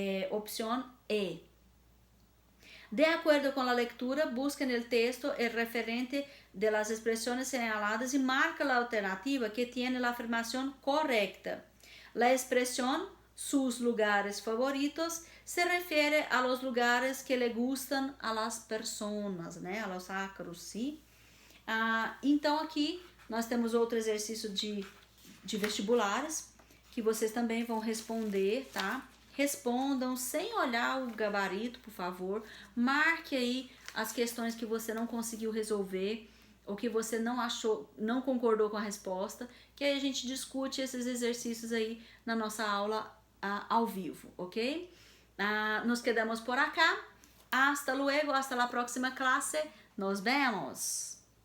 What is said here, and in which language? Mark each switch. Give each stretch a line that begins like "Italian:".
Spanish: Opción E. De acuerdo con la lectura, busca en el texto el referente de las expresiones señaladas y marca la alternativa que tiene la afirmación correcta. La expresión sus lugares favoritos se refiere a los lugares que le gustan a las personas, né? A los ácaros, sim?
Portuguese: Então aqui nós temos outro exercício de vestibulares que vocês também vão responder, tá? Respondam sem olhar o gabarito, por favor. Marque aí as questões que você não conseguiu resolver ou que você não achou, não concordou com a resposta, que aí a gente discute esses exercícios aí na nossa aula ao vivo, ok?
Spanish: Nos quedamos por acá. Hasta luego, hasta la próxima clase. Nos vemos.